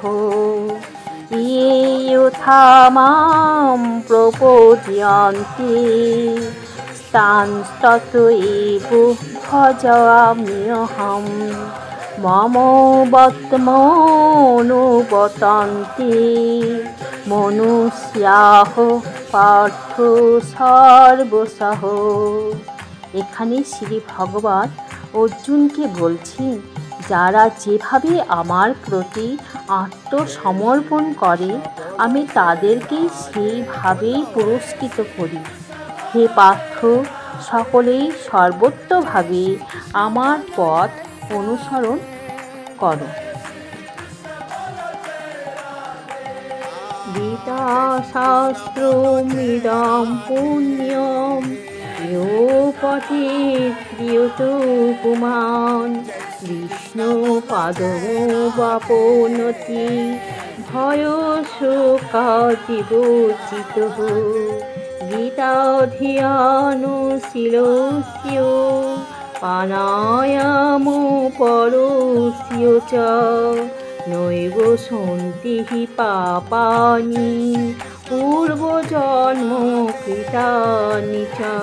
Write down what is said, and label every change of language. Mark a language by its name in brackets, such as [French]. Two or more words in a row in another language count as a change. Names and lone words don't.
[Sanskrit] ये यथा मां प्रपद्यन्ते तांस्तथैव भजाम्यहं मम वर्त्मनुवर्तन्ते मनुष्याः पार्थ सर्वशः। [Bangla] এখানে শ্রী ভগবান অর্জুনকে বলছেন, যারা যেভাবে আমার প্রতি আত্মসমর্পণ করে আমি তাদেরকেই সেইভাবেই পুরস্কৃত করি। হে পার্থ, সকলেই সর্বত্রভাবে আমার পথ অনুসরণ করো। [Sanskrit] গীতা শাস্ত্রমিদং পুণ্যম ইয়ো পঠেৎ প্রিয়তো পুমাन् বিষ্ণুপাদমবাপ্নोति ভয়শোকাতিবর্জিতः। গীতাধ্যয়নশীলস্য প্রাণায়ামপরস্য চ নৈব সন্তি হি পাপানি পূর্বজন্মকৃতানি চ।